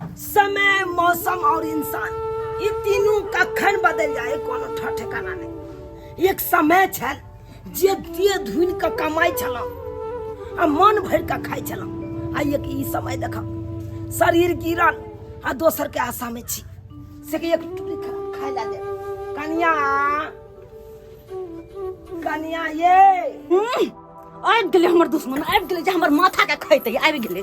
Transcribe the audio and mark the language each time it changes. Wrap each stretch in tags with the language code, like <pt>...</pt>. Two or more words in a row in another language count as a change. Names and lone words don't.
<mai>समय, मौसम और इंसान ये तीनों कखन बदल जाए कोनो ठिकाना नहीं। एक समय छल जे दिए धुन का कमाई छलौ आ मन भर का खाई छलौ, आ एक ई समय देखा शरीर गिरल आ दोसर के आशा में छी से कि एक टुकड़ी खाई ला दे। कन्या कन्या ये आबि गेलै हमर दुश्मन, आबि गेलै जे हमर माथा के खैतै, आबि गेलै।</mai>